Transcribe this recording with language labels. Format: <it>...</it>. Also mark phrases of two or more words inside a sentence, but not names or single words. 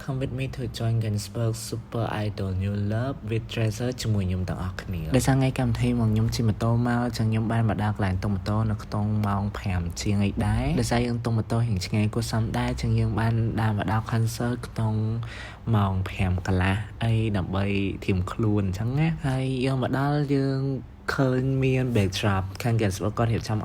<en>Come with me to join Ginsberg Super Idol New Love with Treasure</en> <km>ជាមួយខ្ញុំទាំងអស់គ្នាដោយសារថ្ងៃកម្មវិធីមកខ្ញុំជិះម៉ូតូមកចឹងខ្ញុំបានមកដល់កន្លែងតុងម៉ូតូនៅក្នុងម៉ោង5ជាងអីដែរដោយសារយើងតុងម៉ូតូរៀងឆ្ងាយគួរ សមដែរចឹងយើងបានដើរមកដល់ concert ក្នុងម៉ោង5កន្លះអីដើម្បីធៀមខ្លួនអញ្ចឹងណាហើយយើងមកដល់យើងឃើញមាន backdrop ខាង Ginsberg គាត់រៀបចំឲ្យ</km>